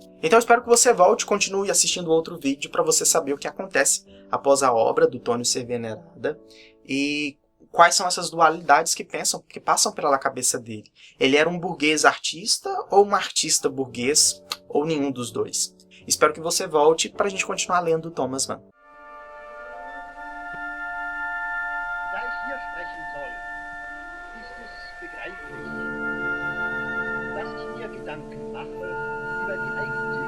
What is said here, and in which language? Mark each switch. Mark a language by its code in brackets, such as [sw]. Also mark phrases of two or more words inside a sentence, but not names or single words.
[pt] Então, eu espero que você volte e continue assistindo outro vídeo para você saber o que acontece após a obra do Tônio ser venerada e quais são essas dualidades que passam pela cabeça dele. Ele era um burguês artista ou um artista burguês ou nenhum dos dois? Espero que você volte para a gente continuar lendo Thomas Mann. [de] Da ich hier sprechen soll, ist es begreiflich, dass ich mir Gedanken mache über die eigentliche